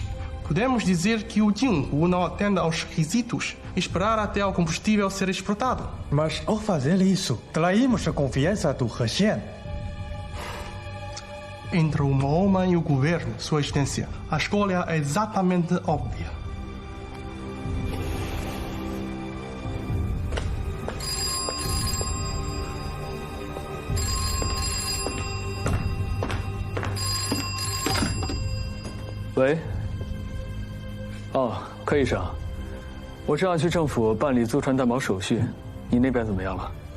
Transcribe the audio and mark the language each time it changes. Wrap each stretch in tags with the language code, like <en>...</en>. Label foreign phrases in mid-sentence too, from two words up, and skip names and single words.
<pt>Podemos dizer que o Jinhu não atende aos requisitos e esperar até o combustível ser exportado. Mas ao fazer isso, traímos a confiança do Russian. Entre o Mahoma e o governo, Sua Excelência, a escolha é exatamente óbvia.</pt> <zh>喂。哦，柯医生，我正要去政府办理租船担保手续，你那边怎么样了？</zh>